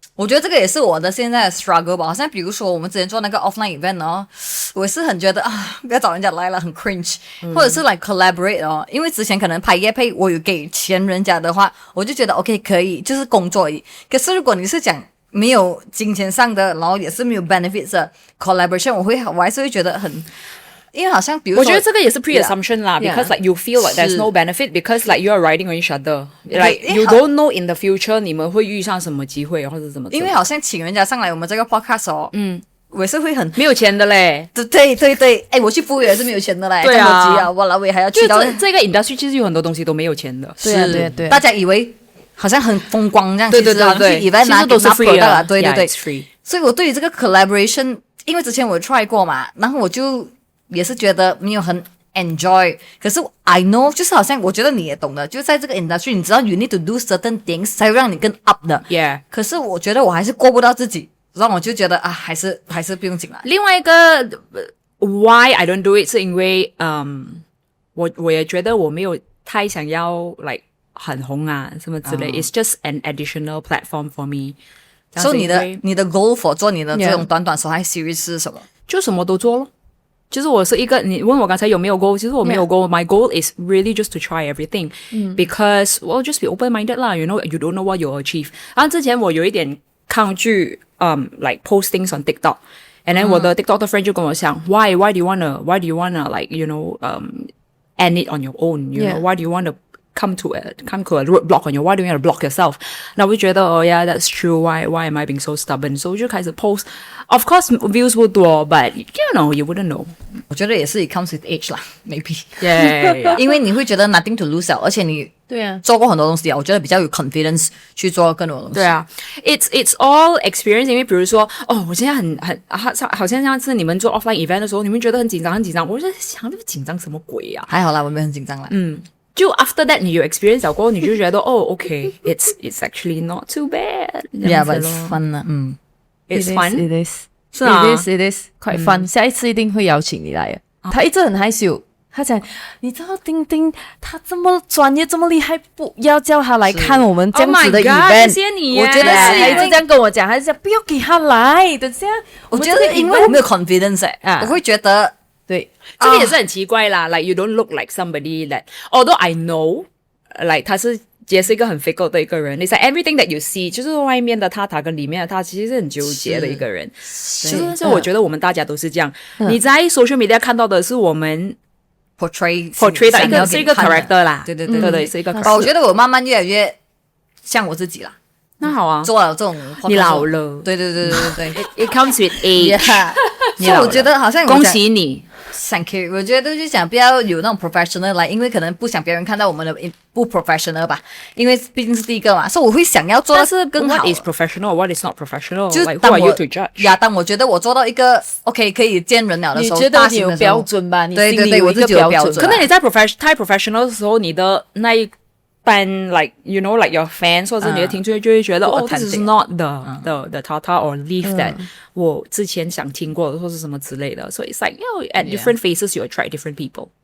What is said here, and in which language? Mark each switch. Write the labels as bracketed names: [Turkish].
[Chinese] 我觉得这个也是我的现在的 struggle 吧。好像比如说我们之前做那个 offline event 我是很觉得不要找人家来了，很 cringe，或者是 like collaborate 因为之前可能拍业配，我有给钱人家的话，我就觉得 OK 可以，就是工作而已。可是如果你是讲没有金钱上的，然后也是没有 benefits 的 collaboration， 我还是会觉得很，因为好像比如说，我觉得这个也是 [English] pre-assumption 啦 because like you feel like there's no benefit because like you are riding on each other, like you don't know in the future [Chinese] 你们会遇上什么机会或者怎么。因为好像请人家上来我们这个 podcast 我也是会很没有钱的嘞。对，我去服务也是没有钱的嘞。对啊，我老伟还要去到这个 industry 其实有很多东西都没有钱的。对，大家以为好像很风光这样，对，其实都是 free 的，对， [English] it's free。 [Chinese] 所以我对于这个 collaboration， 因为之前我 try 过嘛，然后我就也是觉得没有很 enjoy。可是 I know， 就是好像我觉得你也懂的，就在这个 industry， 你知道 [English] you need to do certain things [Chinese] 才会让你更 up 的。 [English] Yeah。 [Chinese] 可是我觉得我还是过不到自己，让我就觉得还是不用紧了。另外一个 [English] why I don't do it [Chinese] 是因为我也觉得我没有太想要 like。很红啊什么之类， [English] it's just an additional platform for me。 [Chinese] 所以你的 goal for 做你的这种短手嗨 series 是什么？就什么都做咯。就是我是一个，你问我刚才有没有 [English] goal， [Chinese] 其实我没有 [English] goal。My goal is really just to try everything because well just be open-minded 啦。 You know you don't know what you'll achieve。 [Chinese] 然后之前我有一点抗拒 [English] like post things on TikTok，and then [Chinese] 我的 [English] TikTok [Chinese] 的 [English] friend [Chinese] 就跟我讲 [English] why do you wanna like you know end it on your own？ You know why do you wanna come to a roadblock on you? Why do you want to block yourself? [Chinese] 那我就觉得 [English] yeah, that's true. Why am I being so stubborn? [Chinese] So 我就开始 post. [English] Of course, views [Chinese] 不多 [English] but you know, you wouldn't know. [Chinese] 我觉得也是 [English] it comes with age 啦 maybe. Yeah. [Chinese] 因为你会觉得 [English] nothing to lose [Chinese] 而且你做过很多东西我觉得比较有 confidence 去做更多东西。对啊 [English] ，it's all experience。 [Chinese] 因为比如说我现在好像上次你们做 offline event 的时候，你们觉得很紧张，我就在想那个紧张什么鬼啊？还好啦，我没有很紧张啦。 [English] 就 after that [Chinese] 你有 [English] experience [Chinese] 了过后，你就觉得 [English] okay, it's actually not too bad. Yeah, but it's fun [Chinese] 啦。 [English] It's fun. It is. [Chinese] 是啊 [English] It is quite fun. [Chinese] 下一次一定会邀请你来。他一直很害羞，他讲你知道丁丁他这么专业这么厉害，不要叫他来看我们这样子的 event。 [English] Oh my god, [Chinese] 谢谢你耶。我觉得是他一直这样跟我讲，他就讲不要给他来，等下我觉得因为我没有 confidence 我会觉得对。这个也是很奇怪啦， [English] like you don't look like somebody that although I know like [Chinese] 他是也是一个很 fickle 的一个人， [English] it's like everything that you see [Chinese] 就是外面的他跟里面的他其实是很纠结的一个人。就是我觉得我们大家都是这样，你在 social media 看到的是我们 portray 的是一个 character 啦，对，是一个 character。我觉得我慢慢越来越像我自己啦。那好啊，做了这种你老了，对 [English] it comes with age。 [Chinese] 所以我觉得好像恭喜你。 [English] Thank you。 [Chinese] 我觉得就想不要有那种 professional 来，因为可能不想别人看到我们的不 professional 吧，因为毕竟是第一个嘛，所以我会想要做的是更好。 [English] What is professional? What is not professional? [Chinese] 就 [English] like, who are you to judge? [Chinese] 当我觉得我做到一个 OK 可以见人了的时候，你觉得你有标准吧？你对，我自己有标准。可能你在太 professional 的时候，你的那一 [English] 般 like you know like your fans [Chinese] 或者你的听众就会觉得 [English] this is not the Tata or Leaf that [Chinese] 我之前想听过的或是什么之类的。 [English] So it's like at different phases you attract different people。